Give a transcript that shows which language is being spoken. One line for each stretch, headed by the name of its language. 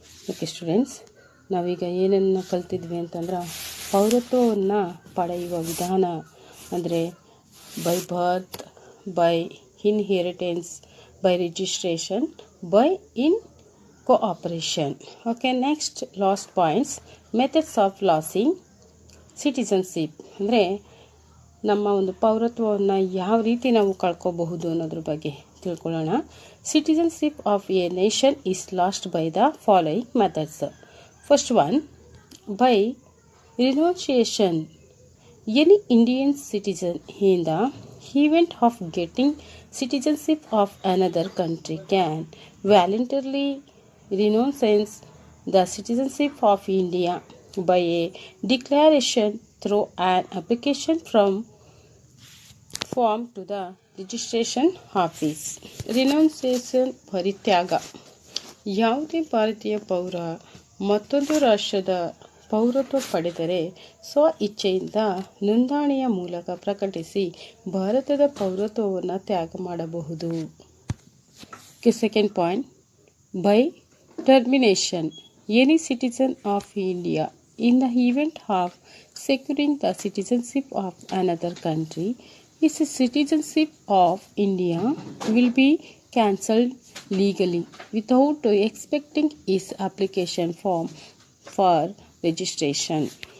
Kannada: Okay students, ನಾವೀಗ ಏನನ್ನು ಕಲ್ತಿದ್ವಿ ಅಂತಂದ್ರೆ ಪೌರತ್ವವನ್ನು ಪಡೆಯುವ ವಿಧಾನ ಅಂದರೆ
English: By birth, by inheritance, by registration, by incorporation.
Kannada: Okay, next last points,
English: methods of losing citizenship
Kannada: ಅಂದರೆ ನಮ್ಮ ಒಂದು ಪೌರತ್ವವನ್ನು ಯಾವ ರೀತಿ ನಾವು ಕಳ್ಕೋಬಹುದು ಅನ್ನೋದ್ರ ಬಗ್ಗೆ ತಿಳ್ಕೊಳ್ಳೋಣ.
English: Citizenship of a nation is lost by the following methods. First one, by renunciation. Any Indian citizen in the event of getting citizenship of another country can voluntarily renounce the citizenship of India by a declaration through an application form to the registration office.
Kannada: ರಿನೌನ್ಸಿಯೇಷನ್ ಪರಿತ್ಯಾಗ. ಯಾವುದೇ ಭಾರತೀಯ ಪೌರ ಮತ್ತೊಂದು ರಾಷ್ಟ್ರದ ಪೌರತ್ವ ಪಡೆದರೆ ಸ್ವ ಇಚ್ಛೆಯಿಂದ ನೋಂದಣಿಯ ಮೂಲಕ ಪ್ರಕಟಿಸಿ ಭಾರತದ ಪೌರತ್ವವನ್ನು ತ್ಯಾಗ ಮಾಡಬಹುದು.
English: Second point, by termination. Any citizen of India in the event of securing the citizenship of another country, his citizenship of India will be cancelled legally without expecting his application form for registration.